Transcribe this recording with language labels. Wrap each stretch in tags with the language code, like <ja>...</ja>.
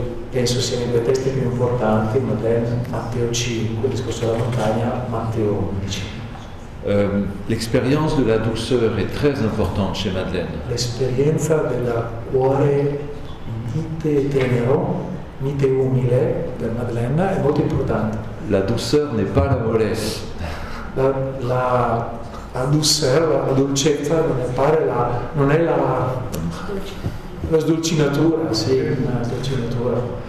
<it>Penso siano i due testi più importanti, Matteo 5, il discorso della montagna, Matteo 11.</it> <fr>L'expérience de la douceur est très importante chez Madeleine.</fr> <it>L'esperienza del cuore mite e tenero, mite e umile per Madeleine è molto importante.</it> <fr>La douceur n'est pas la mollesse.</fr> <it>La douceur, la dolcezza non è la sdolcinatura, sì, una dolcinatura.</it>